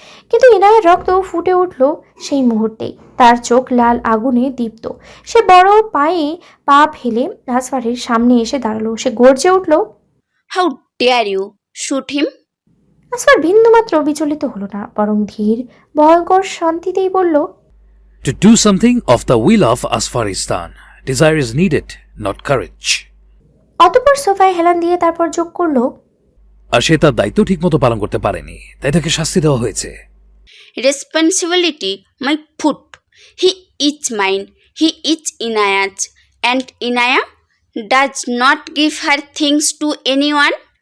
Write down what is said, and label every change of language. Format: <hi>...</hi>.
<bn>কিন্তু ইনায়ের রক্ত ফুটে উঠল সেই মুহূর্তেই। তার চোখ লাল আগুনে দীপ্ত। সে বড় পায়ে পা ফেলে আসফারের সামনে এসে দাঁড়ালো। সে গর্জে উঠল,</bn> <en>How dare you shoot him.</en> <bn>Ask for বিন্দুমাত্র বিচলিত হলো না, বরং ধীর ভয়ঙ্কর শান্তিতেই বলল,</bn> <en>To do something of the will of Asfaristan, desire is needed, not courage.</en> <bn>অতঃপর সোফায় হেলান দিয়ে তারপর যোগ করলো, আর সে তার দায়িত্ব ঠিকমতো পালন করতে পারেনি, তাই তাকে শাস্তি দেওয়া হয়েছে।</bn> <en>Responsibility my foot, he is mine, he is Inaya's, and Inaya does not give her things to anyone.</en>